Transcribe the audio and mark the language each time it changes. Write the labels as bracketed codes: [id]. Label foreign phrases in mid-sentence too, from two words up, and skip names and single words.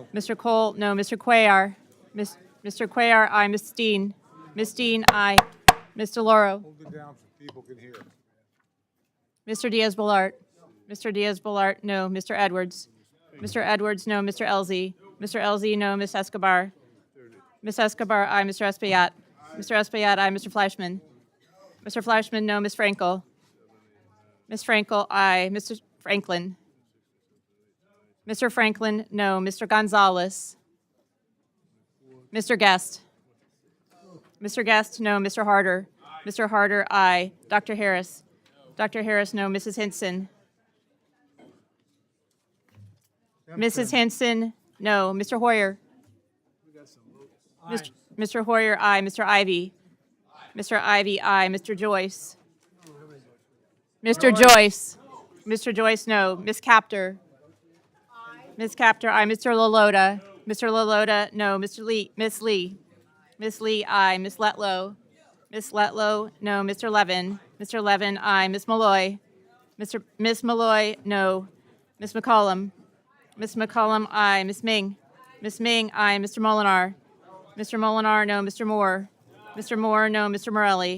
[en] Mr. Cole, no. Mr. Cuellar. Mr. Cuellar, aye. Ms. Steen. Ms. Steen, aye. Ms. DeLauro. Hold it down so people can hear. Mr. Diaz-Balart. Mr. Diaz-Balart, no. Mr. Edwards. Mr. Edwards, no. Mr. Elzey. Mr. Elzey, no. Ms. Escobar. Ms. Escobar, aye. Mr. Espaillat. Mr. Espaillat, aye. Mr. Fleischman. Mr. Fleischman, no. Ms. Frankel. Ms. Frankel, aye. Mr. Franklin. Mr. Franklin, no. Mr. Gonzalez. Mr. Guest. Mr. Guest, no. Mr. Harder. Mr. Harder, aye. Dr. Harris. Dr. Harris, no. Mrs. Hinson. Mrs. Hinson, no. Mr. Hoyer. Mr. Hoyer, aye. Mr. Ivy. Mr. Ivy, aye. Mr. Joyce. Mr. Joyce. Mr. Joyce, no. Ms. Kaptur. Ms. Kaptur, aye. Mr. Lalota. Mr. LaLota, no. Mr. Lee, Miss Lee. Miss Lee, aye. Miss Letlow. Miss Letlow, no. Mr. Levin. Mr. Levin, aye. Miss Malloy. Miss Malloy, no. Miss McCollum. Miss McCollum, aye. Miss Ming. Miss Ming, aye. Mr. Molinar. Mr. Molinar, no. Mr. Moore. Mr. Moore, no. Mr. Morelle.